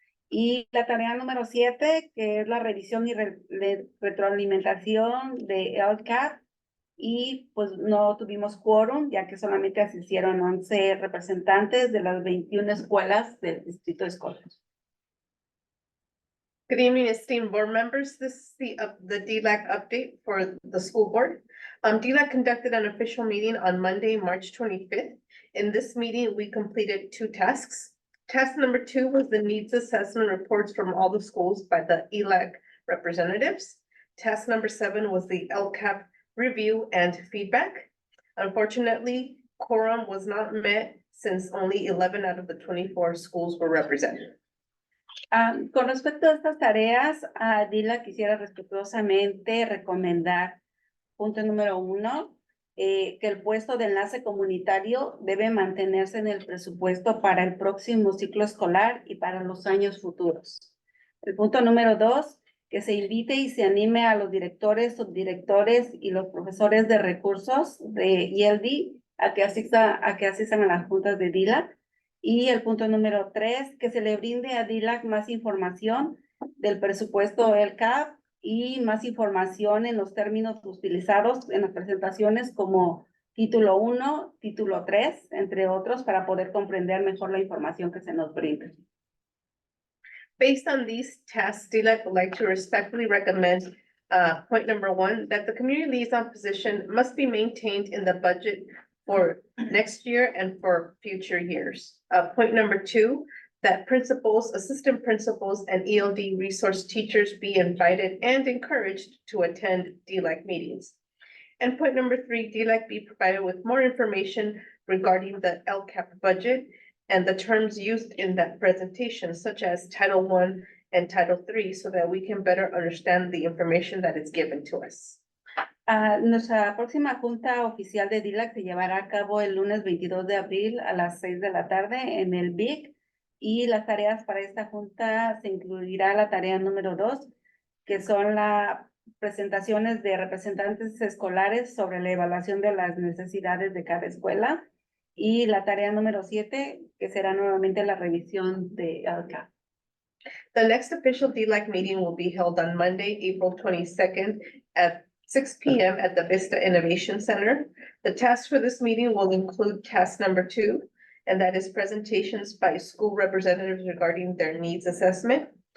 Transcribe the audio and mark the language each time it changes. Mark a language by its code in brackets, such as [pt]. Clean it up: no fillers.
[es] Y la tarea número 7, que es la revisión y retroalimentación de LCAP. Y pues no tuvimos quórum, ya que solamente asistieron 11 representantes de las 21 escuelas del distrito escolar. [en] Good evening, esteemed board members. This is the DLAC update for the school board. DLAC conducted an official meeting on Monday, March 25th. In this meeting, we completed 2 tasks. Task number 2 was the needs assessment reports from all the schools by the ELAC representatives. Task number 7 was the LCAP review and feedback. Unfortunately, quorum was not met since only 11 out of the 24 schools were represented. [es] Con respecto a estas tareas, DILA quisiera respetuosamente recomendar, punto número 1, que el puesto de enlace comunitario debe mantenerse en el presupuesto para el próximo ciclo escolar y para los años futuros. El punto número 2, que se invite y se anime a los directores, subdirectores y los profesores de recursos de ELD a que asistan a las juntas de DILAC. Y el punto número 3, que se le brinde a DILAC más información del presupuesto LCAP y más información en los términos utilizados en las presentaciones como título 1, título 3, entre otros, para poder comprender mejor la información que se nos brinda. [en] Based on these tasks, DLAC would like to respectfully recommend point number 1, that the community liaison position must be maintained in the budget for next year and for future years. Point number 2, that principals, assistant principals, and ELD resource teachers be invited and encouraged to attend DLAC meetings. And point number 3, DLAC be provided with more information regarding the LCAP budget and the terms used in that presentation, such as Title I and Title III, so that we can better understand the information that is given to us. [es] Nuestra próxima junta oficial de DILAC se llevará a cabo el lunes 22 de abril a las 6 de la tarde en el BIC. Y las tareas para esta junta se incluirá la tarea número 2, que son las presentaciones de representantes escolares sobre la evaluación de las necesidades de cada escuela. Y la tarea número 7, que será nuevamente la revisión de LCAP. [en] The next official DLAC meeting will be held on Monday, April 22nd at 6 p.m. at the Vista Innovation Center. The task for this meeting will include task number 2, and that is presentations by school representatives regarding their needs assessment.